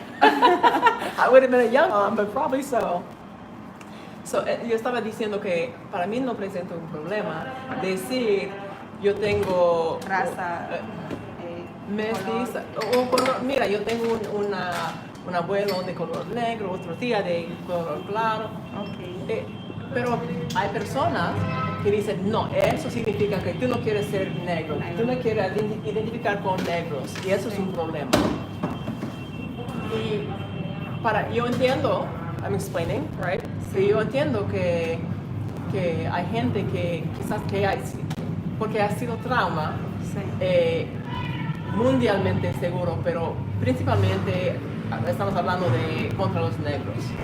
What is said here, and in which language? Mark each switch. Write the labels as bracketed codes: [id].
[en] I would have been a young mom, but probably so. [es] So, yo estaba diciendo que para mí no presenta un problema decir yo tengo raza, Mestiza. O color, mira, yo tengo un abuelo de color negro, otro tía de color claro. Ok. Pero hay personas que dicen, no, eso significa que tú no quieres ser negro, tú no quieres identificar con negros, y eso es un problema. Y yo entiendo, [en] I'm explaining, right? [es] Sí. Yo entiendo que hay gente que quizás porque ha sido trauma, Sí. mundialmente seguro, pero principalmente estamos hablando de contra los negros.